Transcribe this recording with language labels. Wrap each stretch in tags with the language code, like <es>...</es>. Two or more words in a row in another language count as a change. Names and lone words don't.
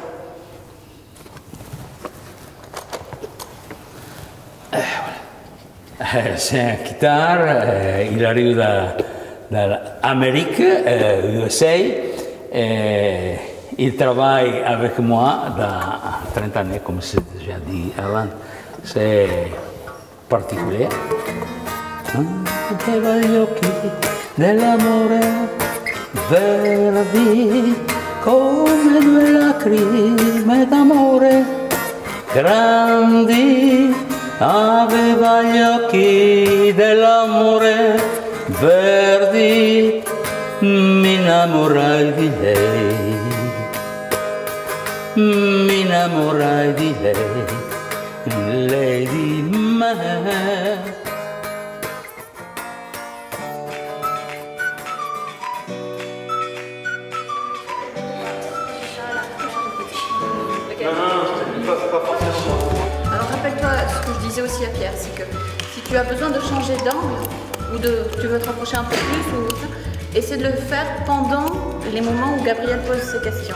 <fr>C'est un guitare, il arrive d'Amérique, USA, et il travaille avec moi dans 30 années, comme j'ai déjà dit avant. C'est particulier.</fr> <it>Gli occhi dell'amore, verdi come 2 lacrime d'amore, grandi. Aveva gli occhi dell'amore verdi, mi innamorai di lei, mi innamorai di lei di me.</it> <fr>Alors rappelle-toi ce que je disais aussi à Pierre, c'est que si tu as besoin de changer d'angle ou tu veux te rapprocher un peu plus, essaie de le faire pendant les moments où Gabriel pose ses questions.</fr>